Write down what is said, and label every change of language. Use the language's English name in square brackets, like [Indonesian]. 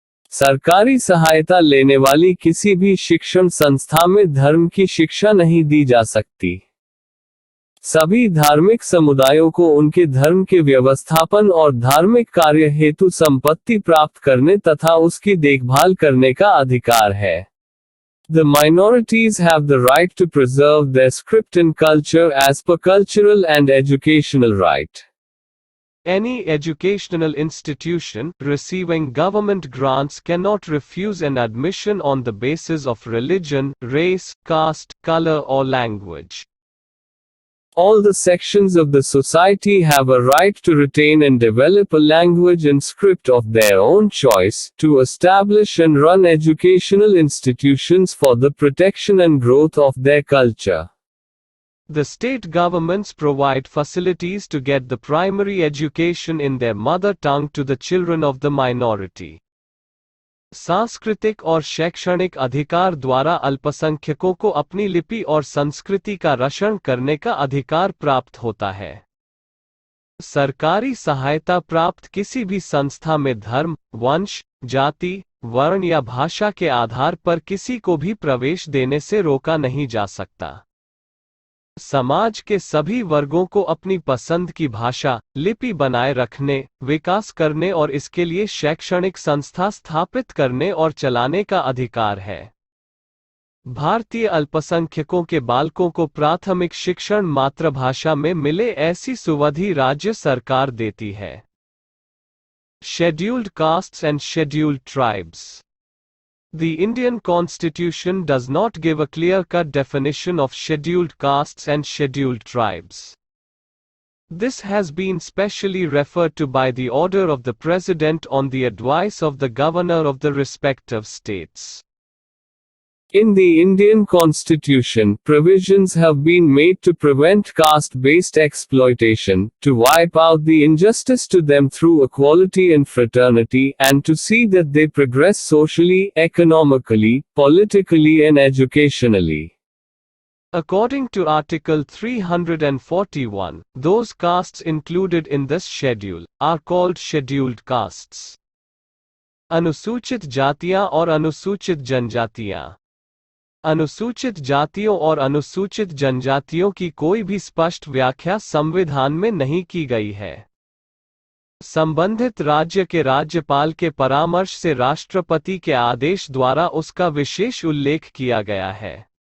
[Hindi] सरकारी सहायता लेने वाली किसी भी शिक्षण संस्था में धर्म की शिक्षा नहीं दी जा सकती। सभी धार्मिक समुदायों को उनके धर्म के व्यवस्थापन और धार्मिक कार्य हेतु संपत्ति प्राप्त करने तथा उसकी देखभाल करने का अधिकार है। [English] The minorities have the right to preserve their script and culture as per cultural and educational right. Any educational institution receiving government grants cannot refuse an admission on the basis of religion, race, caste, color or language. All the sections of the society have a right to retain and develop a language and script of their own choice, to establish and run educational institutions for the protection and growth of their culture. The state governments provide facilities to get the primary education in their mother tongue to the children of the minority. [Hindi] सांस्कृतिक और शैक्षणिक अधिकार द्वारा अल्पसंख्यकों को अपनी लिपि और संस्कृति का रक्षण करने का अधिकार प्राप्त होता है। सरकारी सहायता प्राप्त किसी भी संस्था में धर्म, वंश, जाति, वर्ण या भाषा के आधार पर किसी को भी प्रवेश देने से रोका नहीं जा सकता। समाज के सभी वर्गों को अपनी पसंद की भाषा, लिपि बनाए रखने, विकास करने और इसके लिए शैक्षणिक संस्था स्थापित करने और चलाने का अधिकार है। भारतीय अल्पसंख्यकों के बालकों को प्राथमिक शिक्षण मातृभाषा में मिले ऐसी सुविधा राज्य सरकार देती है। [English] Scheduled castes and scheduled tribes. The Indian Constitution does not give a clear-cut definition of scheduled castes and scheduled tribes. This has been specially referred to by the order of the President on the advice of the Governor of the respective states. In the Indian Constitution, provisions have been made to prevent caste-based exploitation, to wipe out the injustice to them through equality and fraternity, and to see that they progress socially, economically, politically and educationally. According to Article 341, those castes included in this schedule are called scheduled castes. [Hindi] अनुसूचित जातियां और अनुसूचित जनजातियां। अनुसूचित जातियों और अनुसूचित जनजातियों की कोई भी स्पष्ट व्याख्या संविधान में नहीं की गई है। संबंधित राज्य के राज्यपाल के परामर्श से राष्ट्रपति के आदेश द्वारा उसका विशेष उल्लेख किया गया है।